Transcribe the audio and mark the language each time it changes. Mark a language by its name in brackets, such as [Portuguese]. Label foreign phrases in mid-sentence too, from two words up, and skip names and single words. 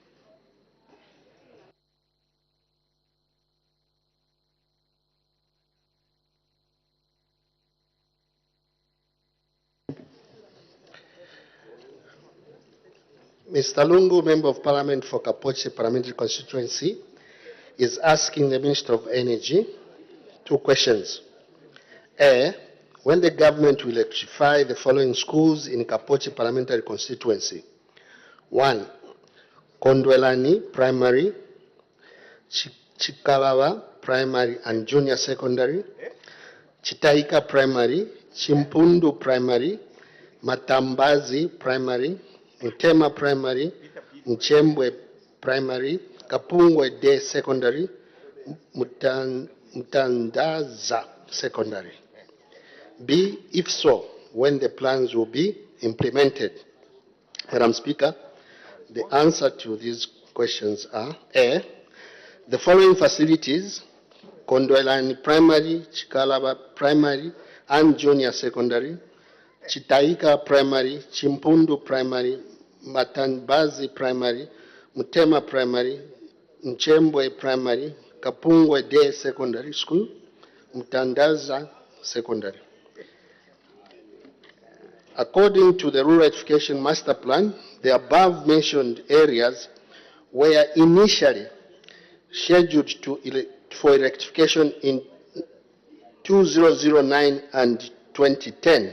[English] Mr. Lungu, Member of Parliament for Kapoche Parliamentary Constituency, is asking the Minister of Energy two questions. A, when the government will electrify the following schools in Kapoche Parliamentary Constituency? 1. Kondwelani Primary, Chikalaba Primary and Junior Secondary, Chitaika Primary, Chimpundu Primary, Matambazi Primary, Mutema Primary, Mchembwe Primary, Kapungwe Day Secondary, Mutandaza Secondary. B, if so, when the plans will be implemented? Madam Speaker, the answer to these questions are: A, the following facilities, Kondwelani Primary, Chikalaba Primary and Junior Secondary, Chitaika Primary, Chimpundu Primary, Matanbazi Primary, Mutema Primary, Mchembwe Primary, Kapungwe Day Secondary School, Mutandaza Secondary. According to the Rural Education Master Plan, the above mentioned areas were initially scheduled for electrification in 2009 and 2010.